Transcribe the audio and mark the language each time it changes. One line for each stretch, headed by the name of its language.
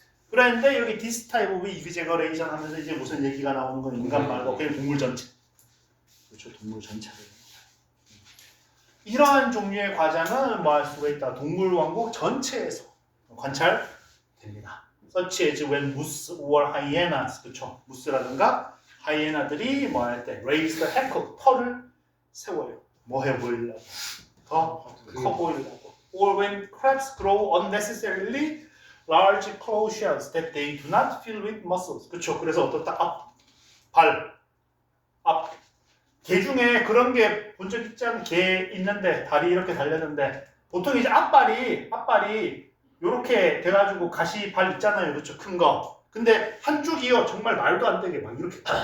Korean: 그런데 여기
English: this type of exaggeration
Korean: 하면서 이제 무슨 얘기가 나오는 건 인간 말고 그냥 동물 전체. 그렇죠, 동물 전체를. 이러한 종류의 과장은 뭐 할 수가 있다. 동물 왕국 전체에서 관찰됩니다.
English: Such as when moose or hyenas,
Korean: 그렇죠. 무스라든가 하이에나들이 뭐 할 때
English: raise the heck of
Korean: 털을 세워요. 뭐 해 보이려고, 더 커 보이려고.
English: Or when crabs grow unnecessarily large claw shells that they do not fill with muscles.
Korean: 그렇죠. 그래서 어떻다? 앞. 개 중에 그런 게 본 적 있지 않은 개 있는데 다리 이렇게 달렸는데 보통 이제 앞발이 요렇게 돼가지고 가시 발 있잖아요. 그렇죠. 큰 거. 근데 한쪽이요. 정말 말도 안 되게 막 이렇게